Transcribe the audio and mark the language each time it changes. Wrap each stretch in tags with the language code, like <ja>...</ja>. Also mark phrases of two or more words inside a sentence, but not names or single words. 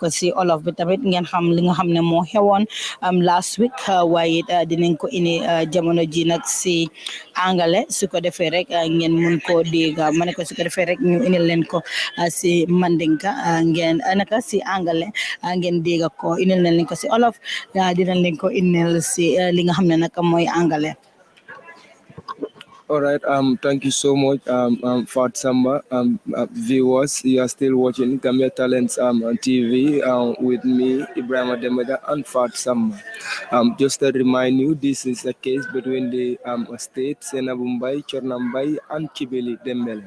<wo>ko si olof bi tamit ngeen xam li nga xam ne moo xewoon</wo> <en>last week</en> <wo>waaye dinañ ko indi jamono ji nag si angale su ko defee rek ngeen mun koo dégg ma ne ko su ko defee rek ñu inil leen ko si mandinka ngeen naka si angale ngeen dégg ko inil nañ leen ko si olof dinañ leen ko inil si li nga xam ne nag mooy angale.</wo> <en>All right. Thank you so much, Fat Samba. Viewers, you are still watching Gambia Talents on TV with me, Ibrahim Ademada, and Fat Samba. Just to remind you, this is a case between the state, Sainabou Mbye, Chornambay, and Kibeli Dembele.</en>